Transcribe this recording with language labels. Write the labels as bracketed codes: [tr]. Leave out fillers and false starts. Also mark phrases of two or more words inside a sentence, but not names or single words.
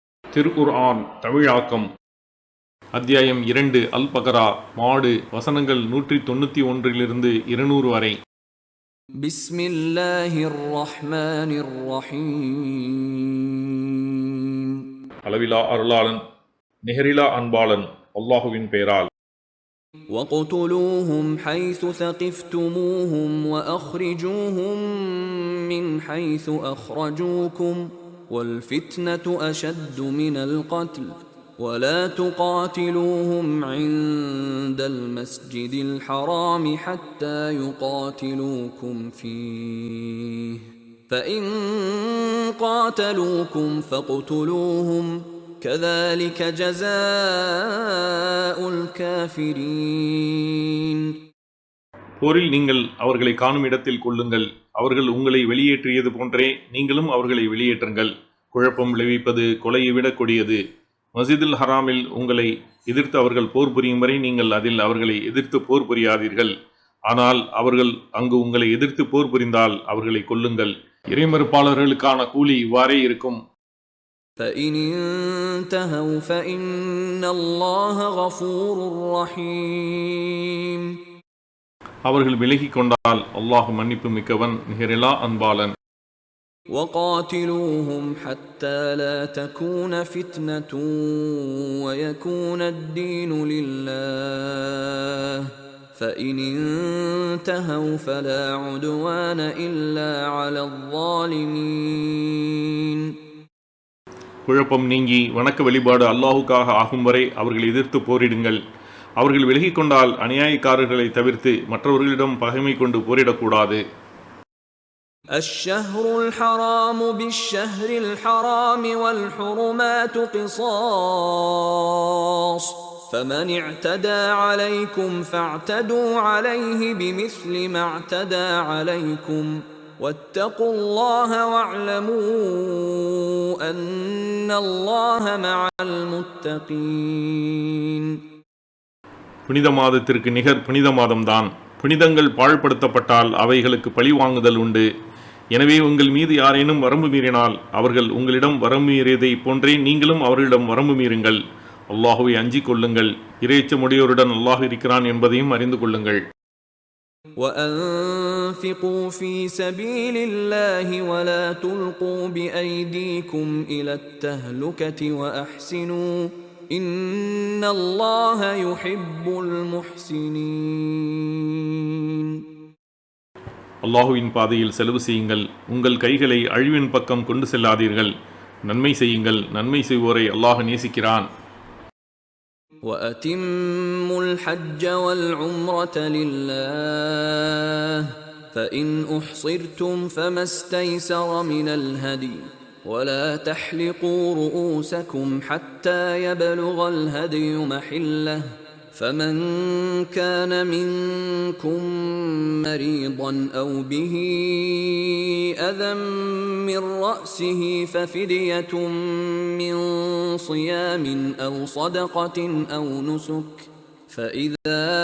[ta] திருக்குர்ஆன் தமிழாக்கம் அத்தியாயம் 2 அல் பகரா மாடு வசனங்கள் 191 200 வரை. [ar] بسم الله الرحمن الرحيم. [ta] அளவிலா அருளாளன் நிகரிலா அன்பாளன் அல்லாஹுவின் பெயரால். [ar] وَاقْتُلُوهُمْ حَيْثُ ثَقِفْتُمُوهُمْ وَأَخْرِجُوهُمْ مِنْ حَيْثُ أَخْرَجُوكُمْ وَالْفِتْنَةُ أَشَدُّ مِنَ الْقَتْلِ وَلَا تُقَاتِلُوهُمْ عِندَ الْمَسْجِدِ الْحَرَامِ حَتَّى يُقَاتِلُوكُمْ فِيهِ فَإِنْ قَاتَلُوكُمْ فَاقْتُلُوهُمْ كَذَلِكَ جَزَاءُ الْكَافِرِينَ. [ta] போரில் நீங்கள் அவர்களை காணும் இடத்தில் கொல்லுங்கள். அவர்கள் உங்களை வெளியேற்றியது போன்றே நீங்களும் அவர்களை வெளியேற்றுங்கள். குழப்பம் விளைவிப்பது கொலையை விட கொடியது. மஸ்ஜிதுல் ஹராமில் உங்களை எதிர்த்து அவர்கள் போர் புரியும் வரை நீங்கள் அதில் அவர்களை எதிர்த்து போர் புரியாதீர்கள். ஆனால் அவர்கள் அங்கு உங்களை எதிர்த்து போர் புரிந்தால் அவர்களை கொல்லுங்கள். இறைமறுப்பாளர்களுக்கான கூலி இவ்வாறே இருக்கும். [ar] فَإِنِ انْتَهَوْا فَإِنَّ اللَّهَ غَفُورٌ رَحِيمٌ. [ta] அவர்கள் விலகிக் கொண்டால் அல்லாஹ் மன்னிப்பு மிக்கவன் நிகரிலா அன்பாளன். [ar] وَقَاتِلُوهُمْ حَتَّى لَا تَكُونَ فِتْنَةٌ وَيَكُونَ الدِّينُ لِلَّهِ فَإِنِ انْتَهَوْا فَلَا عُدْوَانَ إِلَّا عَلَى الظَّالِمِينَ. [ta] குழப்பம் நீங்கி வணக்க வழிபாடு அல்லாஹுக்காக ஆகும் வரை அவர்கள் எதிர்த்து போரிடுங்கள். அவர்கள் விலகிக் கொண்டால் அநியாயக்காரர்களை தவிர்த்து மற்றவர்களிடம் பகைமை கொண்டு போரிடக்கூடாது. [ar] الشهر الحرام بالشهر الحرام والحرمات قصاص فمن اعتدى عليكم فاعتدوا عليه بمثل ما اعتدى عليكم واتقوا الله واعلموا أن الله مع المتقين. [ta] புனித மாதத்திற்கு நிகர் புனித மாதம்தான். புனிதங்கள் பாழ்படுத்தப்பட்டால் அவைகளுக்கு பழி வாங்குதல் உண்டு. எனவே உங்கள் மீது யாரேனும் வரம்பு மீறினால் அவர்கள் உங்களிடம் வரம்பு மீறியதை போன்றே நீங்களும் அவர்களிடம் வரம்பு மீறுங்கள். அல்லாஹுவை அஞ்சிக் கொள்ளுங்கள். இறைச்சமுடையோருடன் அல்லாஹ் இருக்கிறான் என்பதையும் அறிந்து கொள்ளுங்கள். [ar] وَأَنْفِقُوا فِي سَبِيلِ اللَّهِ وَلَا تُلْقُوا بِأَيْدِيكُمْ إِلَى التَّهْلُكَةِ وَأَحْسِنُوا إِنَّ اللَّهَ يُحِبُّ الْمُحْسِنِينَ. [ta] அல்லாஹுவின் பாதையில் செலவு செய்யுங்கள். உங்கள் கைகளை அழிவின் பக்கம் கொண்டு செல்லாதீர்கள். நன்மை செய்யுங்கள். நன்மை செய்வோரை அல்லாஹ் நேசிக்கிறான். [ar] وَأَتِمُّوا الْحَجَّ وَالْعُمْرَةَ لِلَّهِ فَإِنْ أُحْصِرْتُمْ فَمَا اسْتَيْسَرَ مِنَ الْهَدْيِ وَلَا تَحْلِقُوا رُؤُوسَكُمْ حَتَّى يَبْلُغَ الْهَدْيُ مَحِلَّهُ فَمَنْ كَانَ مِنْكُمْ مَرِيضًا أَوْ بِهِ أَذًى مِّن رَّأْسِهِ فَفِدْيَةٌ مِّن صِيَامٍ أَوْ صَدَقَةٍ أَوْ نُسُكٍ فَإِذَا